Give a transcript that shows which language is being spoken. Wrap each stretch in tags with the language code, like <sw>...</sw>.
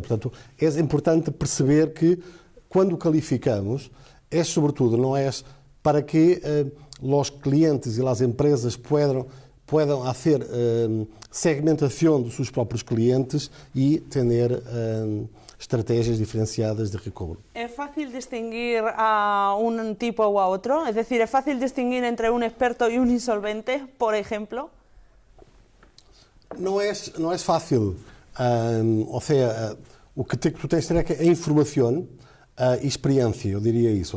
<pt>Portanto, é importante perceber que, quando qualificamos, é sobretudo, não é para que os clientes e as empresas</pt> <es>puedan</es> <pt>fazer segmentação dos seus próprios clientes e ter estratégias diferenciadas de recobro.</pt> <es>¿Es fácil distinguir a un tipo o a otro? Es decir, ¿es fácil distinguir entre un experto y un insolvente, por ejemplo?</es> <pt>Não é fácil. Ou seja, o que tu tens de ter é a informação e experiência, eu diria isso.</pt>